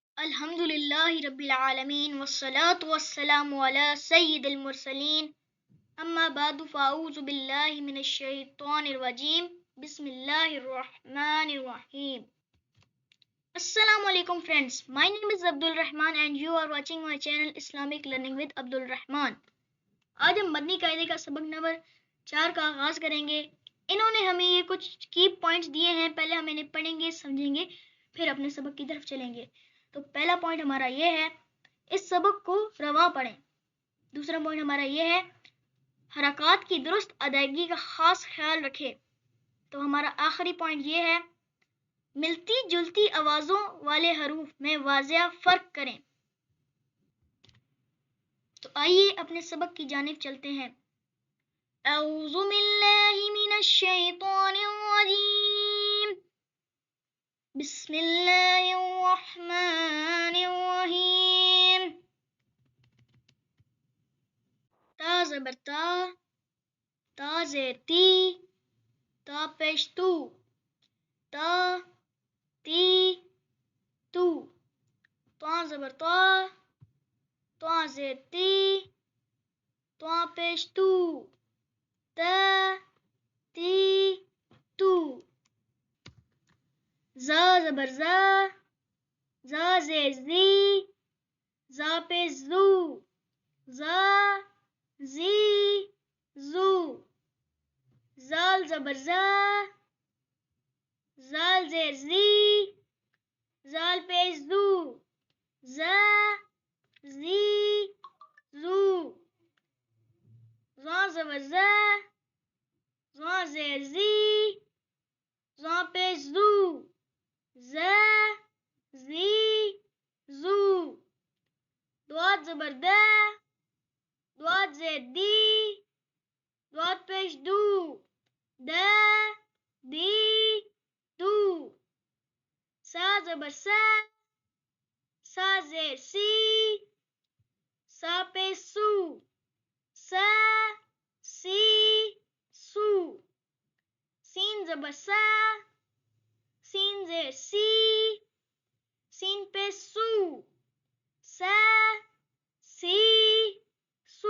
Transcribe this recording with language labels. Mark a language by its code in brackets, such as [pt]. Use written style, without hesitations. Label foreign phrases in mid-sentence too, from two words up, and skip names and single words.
[ar] الحمدللہ رب العالمین والصلاة والسلام علی سید المرسلین اما بعد فاعوذ باللہ من الشیطان الرجیم بسم اللہ الرحمن الرحیم. السلام علیکم friends. [en] My name is Abdul Rahman and you are watching my channel Islamic Learning with Abdul Rahman. [ur] آج ہم مدنی قاعدے کا سبق نمبر 4 کا آغاز کریں گے. انہوں نے ہمیں یہ کچھ [en] key points [ur] دیے ہیں. پہلے ہم انہیں پڑھیں گے، سمجھیں گے، پھر اپنے سبق کی طرف چلیں گے. تو پہلا پوائنٹ ہمارا یہ ہے، اس سبق کو رواں پڑھیں. دوسرا پوائنٹ ہمارا یہ ہے، حرکات کی درست ادائیگی کا خاص خیال رکھیں. تو ہمارا آخری پوائنٹ یہ ہے، ملتی جلتی آوازوں والے حروف میں واضح فرق کریں. تو آئیے اپنے سبق کی جانب چلتے ہیں. [ar] اعوذ باللہ من الشیطان الرجیم، بسم اللہ الرحمن الرحیم. [ur] تا زبر تا، تا زیر تی، تا پیش تو، تا تی تو. تا زبر تا، تا زیر تی، تا پیش تو، تا تی تو. زا زبر زا، زا زیر زی، زا پیش زو، زا زی زو. زال زبر زا، زال زیر زی، زال پیش زو، زا زی زو. زا زبر زا، زا زیر زی، زا پیش زو، زا زی زو. دوات زبر دا، دوات زیر دی، دوات پیش دو، دا دی دو. سا زبر سا، سا زیر سی، سا پیش سو، سا سی سو. سین زبر سا، سین زیر سی، سین پیش سو، سا سی سو.